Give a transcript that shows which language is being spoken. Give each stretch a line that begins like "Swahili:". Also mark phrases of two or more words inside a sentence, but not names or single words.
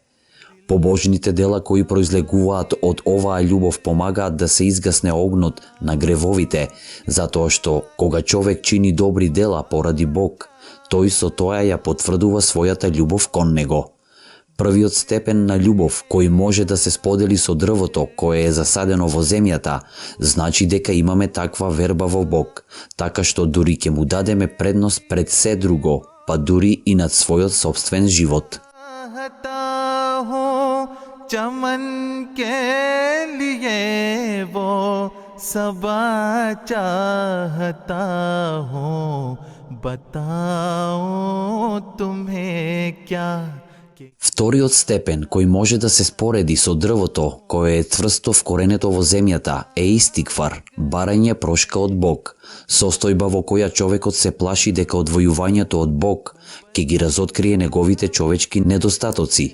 Macedonian: Побожните дела кои произлегуваат од оваа љубов помагаат да се изгасне огнот на гревовите, затоа што кога човек чини добри дела поради Бог, тој со тоа ја потврдува својата љубов кон Него. Првиот степен на љубов кој може да се сподели со дрвото кое е засадено во земјата, значи дека имаме таква верба во Бог, така што дури ќе му дадеме предност пред се друго, па дури и над својот собствен живот.
Hindi: चमन के लिए वो सबा चाहता हूँ बताओ तुम्हें क्या.
Macedonian: Вториот степен кој може да се спореди со дрвото кое е цврсто вкоренето во земјата е истиквар, барање прошка од Бог, состојба во која човекот се плаши дека одвојувањето од Бог ќе ги разоткрие неговите човечки недостатоци.